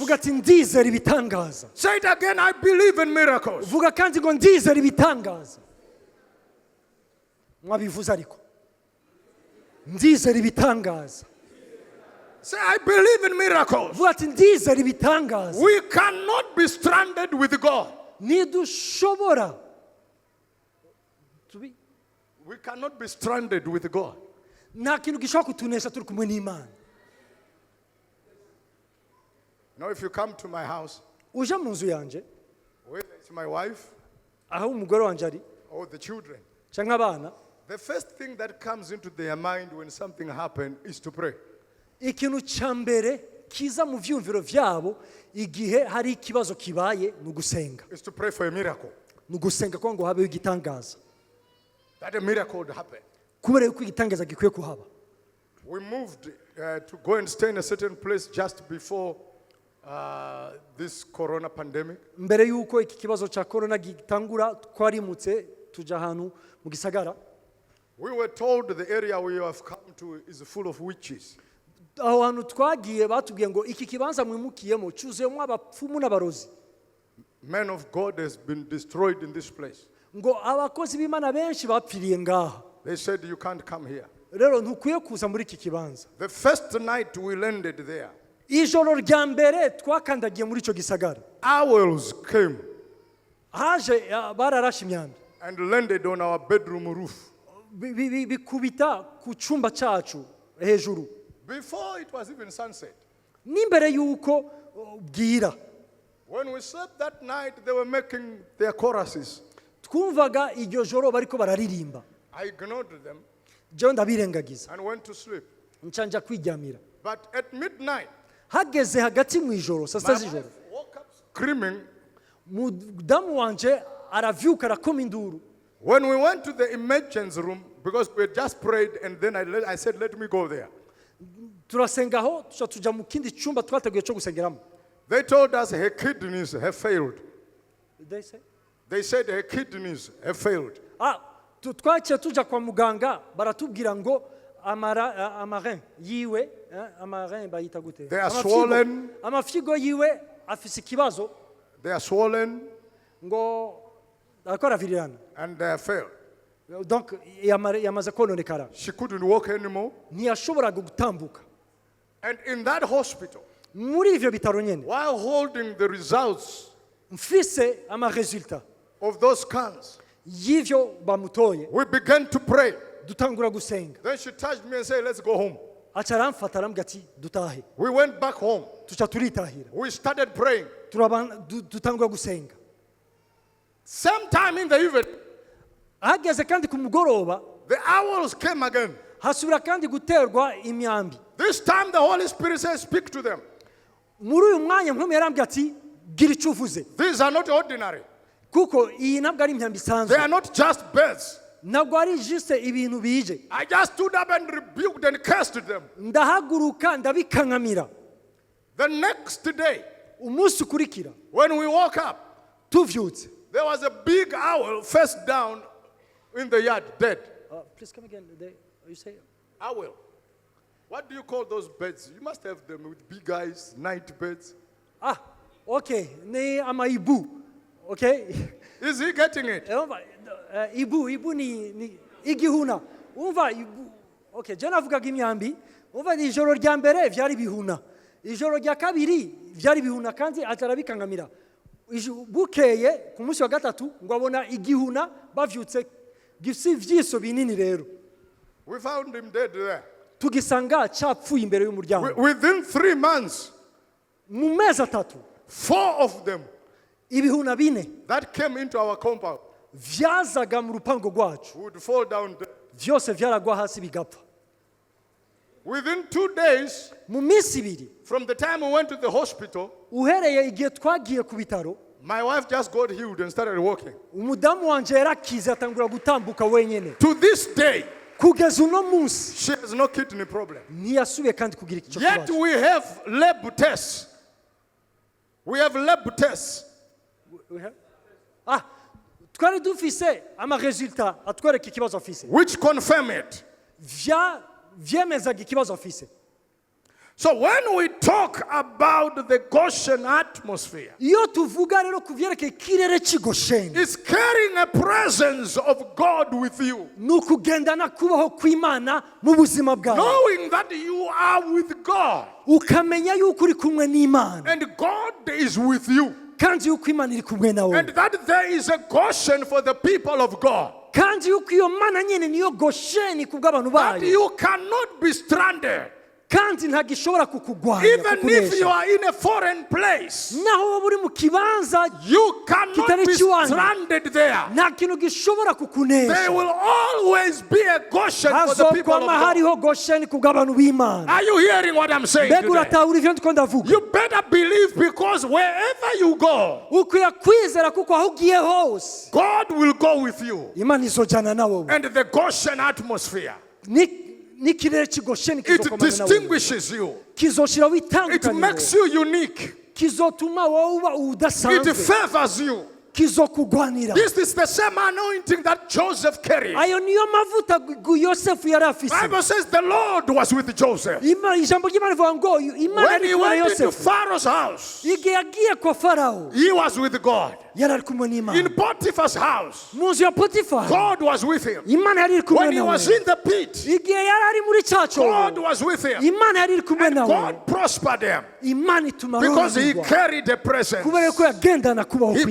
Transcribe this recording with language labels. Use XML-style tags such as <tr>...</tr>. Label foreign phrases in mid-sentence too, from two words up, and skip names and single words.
<rn>vuga ati ndizera ibitangaza.</rn> <en>Say it again, I believe in miracles.</en> <rn>vuga kandi ngo ndizera ibitangaza. mwabivuze ariko ndizera ibitangaza.</rn> <en>Say, I believe in miracles.</en> <rn>vuga ati ndizera ibitangaza.</rn> <en>We cannot be stranded with God.</en> <rn>ntidushobora</rn> <en>We cannot be stranded with God.</en> <rn>nta kintu gishobora kutunesha turi kumwe n'Imana.</rn> <en>Now, if you come to my house,</en> <rn>uje mu nzu yanjye</rn> <en>whether it's my wife</en> <rn>aho umugore wanjye ari</rn> <en>or the children,</en> <rn>cyangwa abana,</rn> <en>the first thing that comes into their mind when something happens is to pray.</en> <rn>ikintu cya mbere kiza mu vyumviro vyabo igihe hari ikibazo kibaye ni ugusenga.</rn> <en>Is to pray for a miracle.</en> <rn>ni ugusenga ko ngo habeho igitangaza,</rn> <en>That a miracle would happen.</en> <rn>kubera yuko igitangaza gikwiye kuhaba.</rn> <en>We moved to go and stay in a certain place just before this corona pandemic.</en> <rn>mbere yuko iki kibazo cya korona gitangura twarimutse tuja ahantu mu gisagara.</rn> <en>We were told the area we have come to is full of witches.</en> <rn>aho hantu twagiye batubwiye ngo iki kibanza mwimukiyemo cyuzuyemo abapfumu n'abarozi,</rn> <en>Men of God has been destroyed in this place.</en> <rn>ngo abakozi b'Imana benshi bapfiriye ngaha.</rn> <en>They said you can't come here.</en> <rn>rero ntukwiye kuza muri iki kibanza.</rn> <en>The first night we landed there,</en> <rn>ijoro rya mbere twakandagiye muri icyo gisagara</rn> <en>owls came</en> <rn>haje bararashe imyambi</rn> <en>and landed on our bedroom roof.</en> <rn>bikubita ku cyumba cyacu hejuru</rn> <en>Before it was even sunset.</en> <rn>n'imbere y'uko bwira.</rn> <en>When we slept that night, they were making their choruses.</en> <rn>twumvaga iryo joro bariko bararirimba,</rn> <en>I ignored them</en> <rn>jewe ndabirengagiza</rn> <en>and went to sleep.</en> <rn>nca kwiryamira.</rn> <en>But at midnight,</en> <rn>hageze hagati mu ijoro saa</rn> <en>my</en> <rn>sita</rn> <en>wife</en> <rn>z'ijoro</rn> <en>woke up screaming.</en> <rn>mudamu wanje aravyuka arakoma induru.</rn> <en>When we went to the emergency room, because we had just prayed, and then I said, let me go there.</en> <rn>turasenga aho tuja mu kindi cyumba twateguye cyo gusengeramo.</rn> <en>They told us her kidneys have failed. They said her kidneys have failed.</en> <rn>twaciye tuja kwa muganga baratubwira ngo amarin yiwe amarin bayita gute,</rn> <en>They are swollen.</en> <rn>amafigo yiwe afise ikibazo,</rn> <en>They are swollen</en> <rn>ngo akora virirana,</rn> <en>and they have failed.</en> <rn>donc yamaze kononekara,</rn> <en>She couldn't walk anymore.</en> <rn>ntiyashoboraga gutambuka.</rn> <en>And in that hospital,</en> <rn>muri ivyo bitaro nyene</rn> <en>while holding the results</en> <rn>mfise amaresultat</rn> <en>of those scans,</en> <rn>y'ivyo bamutoye,</rn> <en>we began to pray.</en> <rn>dutangura gusenga.</rn> <en>Then she touched me and said, let's go home.</en> <rn>aca aramfata arambwira ati dutahe.</rn> <en>We went back home.</en> <rn>tuca turitahira,</rn> <en>We started praying.</en> <rn>dutangura gusenga.</rn> <en>Sometime in the evening,</en> <rn>hageze kandi ku mugoroba</rn> <en>the owls came again.</en> <rn>hasubira kandi guterwa imyambi.</rn> <en>This time the Holy Spirit says, speak to them.</en> <rn>muri uyu mwanya mpamwe yarambwiye ati gira icyo uvuze</rn> <en>These are not ordinary.</en> <rn>kuko iyi ntabwo ari imyambi</rn> <en>They</en> <rn>isanzwe</rn> <en>are not just birds.</en> <rn>ntabwo ari juste ibintu bije</rn> <en>I just stood up and rebuked and cursed them.</en> <rn>ndahaguruka ndabikankamira</rn> <en>The next day,</en> <rn>umunsi ukurikira</rn> <en>when we woke up,</en> <rn>tuvyutse</rn> <en>there was a big owl face down in the yard, dead. Please come again. You say Owl. What do you call those birds? You must have them with big eyes, night birds.</en> <rn>okay ni amaibu okay</rn> <en>Is he getting it?</en> <rn>Umva, ibu ni igihuna umva ibu okay je navugaga imyambi umva ni ijoro rya mbere vyari bihuna ijoro rya kabiri vyari bihuna kandi atarabikangamira bukeye ku munsi wa gatatu ngo abona igihuna bavyutse gifise ivyiso binini rero</rn> <en>We found him dead there.</en> <rn>tugisanga cyapfuye imbere y'umuryango</rn> <en>Within 3 months,</en> <rn>mu mezi atatu</rn> <en>4 of them</en> <rn>ibihuna bine</rn> <en>that came into our compound</en> <rn>vyazaga mu rupango rwacu</rn> <en>would fall down dead.</en> <rn>vyose vyaragwa hasi bigapfa</rn> <en>Within 2 days,</en> <rn>mu minsi ibiri</rn> <en>from the time we went to the hospital,</en> <rn>uhereye igihe twagiye ku bitaro</rn> <en>my wife just got healed and started walking.</en> <rn>umudamu wanje yarakize atangura gutambuka wenyene</rn> <en>To this day,</en> <rn>kugeza uno munsi</rn> <en>she has no kidney problem.</en> <rn>ntiyasubiye kandi kugira icyo</rn> <en>Yet</en> <rn>kibazo</rn> <en>we have lab tests. We have lab tests</en> <rn>twari dufise amaresultat atwereka ikibazo afise</rn> <en>which confirm it.</en> <rn>vyemezaga ikibazo afise</rn> <en>So when we talk about the Goshen atmosphere,</en> <rn>iyo tuvuga rero ku vyerekeye ikirere cy'i Gosheni</rn> <en>it's carrying a presence of God with you.</en> <rn>ni ukugendana kubaho kw'Imana mu buzima bwawe</rn> <en>Knowing that you are with God</en> <rn>ukamenya yuko uri kumwe n'Imana</rn> <en>and God is with you.</en> <rn>kandi yuko Imana iri kumwe nawe</rn> <en>And that there is a Goshen for the people of God.</en> <rn>kandi yuko iyo Mana nyene niyo Gosheni ku bw'abantu</rn> <en>That</en> <rn>bayo</rn> <en>you cannot be stranded.</en> <rn>kandi ntabwo ishobora kukugwanya</rn> <en>Even if you</en> <rn>kukunesha</rn> <en>are in a foreign place,</en> <rn>naho waba uri mu kibanza</rn> <en>you cannot</en> <rn>kitari</rn> <en>be</en> <rn>ikiwanyu</rn> <en>stranded there.</en> <rn>nta kintu gishobora</rn> <en>There</en> <rn>kukunesha</rn> <en>will always be a Goshen for the people of</en> <rn>hazokwama</rn> <en>God.</en> <rn>hariho Gosheni ku bw'abantu b'Imana</rn> <en>Are you hearing what I'm saying</en> <rn>mbega</rn> <en>today?</en> <rn>uratahura ivyo ndiko ndavuga</rn> <en>You better believe, because wherever you go,</en> <rn>ukwiye kwizera kuko aho ugiye hose</rn> <en>God will go with you.</en> <rn>Imana izojana nawe</rn> <en>And the Goshen atmosphere,</en> <rn>n'ikirere cy'i Gosheni</rn> <en>it</en> <rn>kizokomana nawe</rn> <en>distinguishes you.</en> <rn>kizoshiraho</rn> <en>It</en> <rn>itandukaniro</rn> <en>makes you unique.</en> <rn>kizotuma wowe uba</rn> <en>It</en> <rn>udasanzwe</rn> <en>favors you.</en> <rn>kizokugwanira</rn> <en>This is the same anointing that Joseph carried.</en> <rn>ayo niyo mavuta Yosefu yari afise</rn> <en>Bible says the Lord was with Joseph.</en> <rn>ijambo ry'Imana rivuga ngo Imana</rn> <en>When</en> <rn>ari</rn> <en>he</en> <rn>kumwe na</rn> <en>went into</en> <rn>Yosefu</rn> <en>Pharaoh's house,</en> <rn>igihe yagiye kwa Farawo</rn> <en>he was with God.</en> <rn>yari ari kumwe n'Imana</rn> <en>In Potiphar's house,</en> <rn>mu nzu ya Potifari</rn> <en>God was with him.</en> <rn>Imana yari iri kumwe</rn> <en>When he</en> <rn>nawe</rn> <en>was in the pit,</en> <rn>igihe yari ari muri cya</rn> <en>God</en> <rn>cyobo</rn> <en>was with him.</en> <rn>Imana yari iri kumwe nawe</rn> <en>God prospered him</en> <rn>Imana ituma</rn> <en>because he</en> <rn>arongorwa</rn> <en>carried the presence.</en> <rn>kubera ko yagendana kubaho</rn> <en>He</en>